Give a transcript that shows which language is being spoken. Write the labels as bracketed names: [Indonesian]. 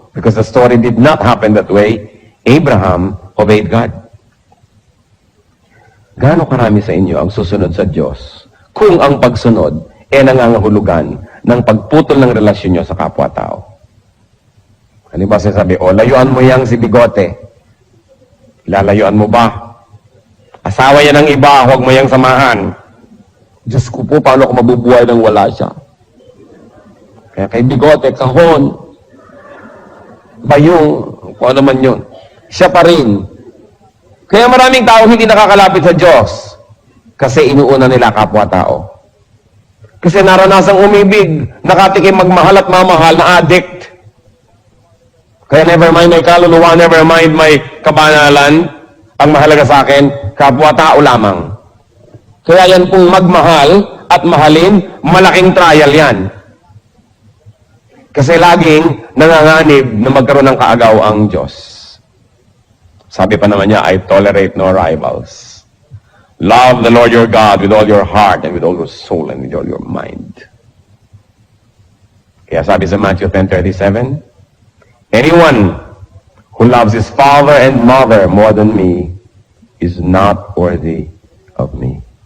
[English] Because the story did not happen that way. Abraham obeyed God. [Filipino] Gaano karami sa inyo ang susunod sa Diyos kung ang pagsunod nangangahulugan ng pagputol ng relasyon nyo sa kapwa-tao? Ano ba sinasabi? Layuan mo yang si Bigote. Lalayuan mo ba? Asawa yan ng iba, huwag mo yang samahan. Diyos ko po, paano ako mabubuhay nang wala siya? Kaya kay Bigote, kahon, bayong, kung ano man yun, siya pa rin. Kaya maraming tao hindi nakakalapit sa Diyos kasi inuuna nila kapwa-tao. Kasi naranasang umibig, nakatikim magmahal at mamahal na addict. Kaya [English] never mind my [Filipino] kaluluwa, never mind my kabanalan, ang mahalaga sa akin, kapwa-tao lamang. Kaya yan pong magmahal at mahalin, malaking trial yan. Kasi laging nanganganib na magkaroon ng kaagaw ang Diyos. Sabi pa naman niya, [English] I tolerate no rivals. Love the Lord your God with all your heart and with all your soul and with all your mind. [Filipino] Kaya sabi sa [English] Matthew 10:37, anyone who loves his father and mother more than me is not worthy of me.